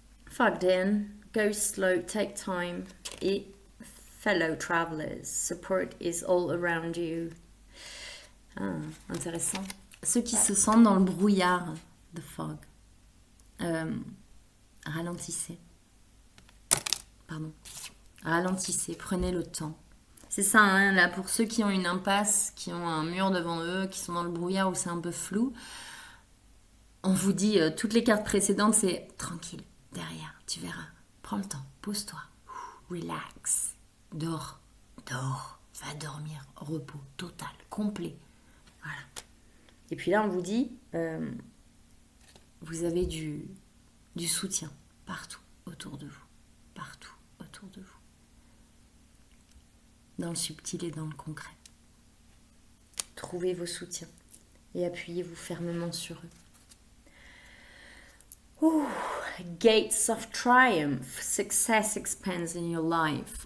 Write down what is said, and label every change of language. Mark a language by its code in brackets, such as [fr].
[en] Fogged in, go slow, take time. [fr] Et [en] fellow travelers, support is all around you. [fr] Ah, intéressant. Ceux qui se sentent dans le brouillard de fog. Ralentissez. Pardon. Ralentissez, prenez le temps. C'est ça, hein, là, pour ceux qui ont une impasse, qui ont un mur devant eux, qui sont dans le brouillard où c'est un peu flou, on vous dit, toutes les cartes précédentes, c'est tranquille, derrière, tu verras. Prends le temps, pose-toi, relax. dors, va dormir, repos total, complet. Voilà. Et puis là, on vous dit, vous avez du soutien partout autour de vous. Partout autour de vous. Dans le subtil et dans le concret. Trouvez vos soutiens et appuyez-vous fermement sur eux. [en] Ouh, Gates of Triumph, Success expands in your life.